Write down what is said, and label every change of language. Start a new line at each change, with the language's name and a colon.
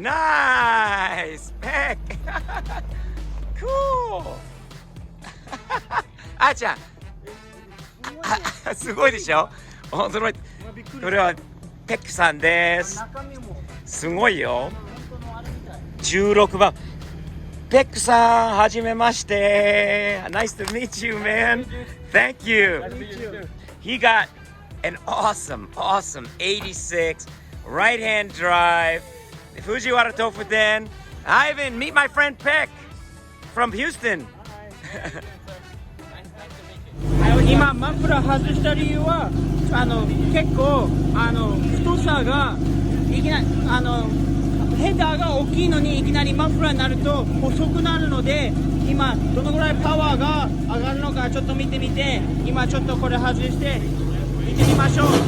Japanese: ナイスペッククールあーちゃんすごいでしょ。驚いて。これはペックさんです。すごいよ。 16番ペックさんはじめまして。
English: Nice to meet you, man. Thank you. He got an awesome 86 right-hand drive Fujiwara Tofuten. Ivan, meet my friend Peck from Houston.
Japanese: 今マフラー外した理由は結構太さがいきなりヘダーが大きいのにいきなりマフラーになると細くなるので今どのぐらいパワーが上がるのかちょっと見てみて今ちょっとこれ外して見てみましょう。